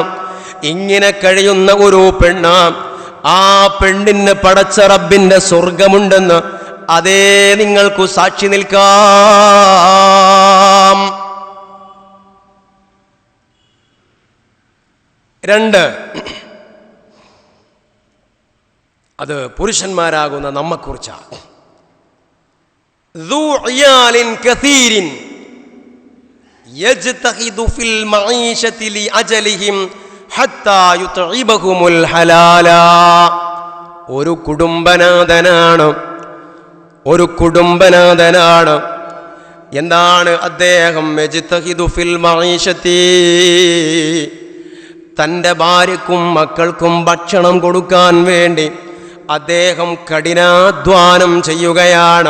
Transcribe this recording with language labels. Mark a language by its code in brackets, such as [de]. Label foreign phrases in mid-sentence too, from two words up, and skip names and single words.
[ml] ഇങ്ങനെ കഴിയുന്ന ഒരു പെണ്ണ്, ആ പെണ്ണിന് പടച്ച റബ്ബിന്റെ സ്വർഗമുണ്ടെന്ന് അതേ നിങ്ങൾക്കു സാക്ഷി നിൽക്കാം. 2, അത് പുരുഷന്മാരാകുന്ന നമ്മെക്കുറിച്ചാണ്. [ar] ذو عيال كثير يجتهد في المعيشة لأجلهم حتى يطعمهم الحلال. [ml] ഒരു കുടുംബനാഥനാണ്. എന്താണ് അദ്ദേഹം? [ar] يجتهد في المعيشة, [ml] തൻ്റെ ഭാര്യക്കും മക്കൾക്കും ഭക്ഷണം കൊടുക്കാൻ വേണ്ടി അദ്ദേഹം കഠിനാധ്വാനം ചെയ്യുകയാണ്.